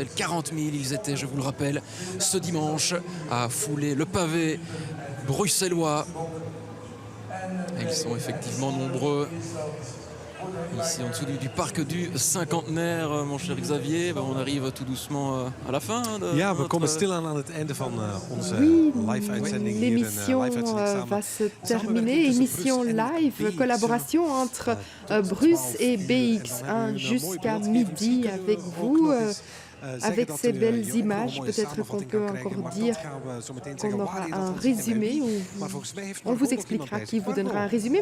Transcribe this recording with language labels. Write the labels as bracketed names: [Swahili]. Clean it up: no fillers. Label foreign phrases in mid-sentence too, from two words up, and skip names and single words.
[French] 40 000, ils étaient, je vous le rappelle, ce dimanche à fouler le pavé bruxellois. Et ils sont effectivement nombreux. Ici en dessous du parc du Cinquantenaire, mon cher Xavier, on arrive tout doucement à la fin. [Dutch] Ja, we komen stilaan aan het einde van onze live-uitzending. [French] L'émission va se terminer. Émission live, collaboration entre Bruce et BX1 jusqu'à midi avec vous. Avec ces belles images, peut-être qu'on peut encore dire qu'on aura un résumé ou on vous expliquera qui vous donnera un résumé.